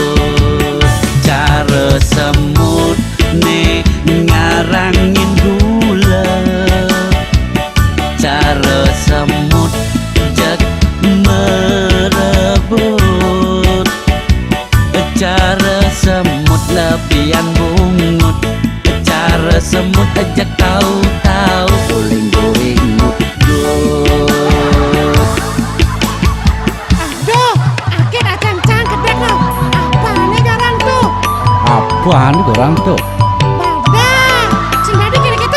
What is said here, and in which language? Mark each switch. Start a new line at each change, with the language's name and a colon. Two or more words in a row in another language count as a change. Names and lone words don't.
Balinese: Cara semut ne ngarangin gula, cara semut jak merebut, cara semut lebihan bungut, cara semut jak tahu-tahu guling-guling ngudut.
Indonesian: Apaan orang tuh? Badah, si Badi kira gitu.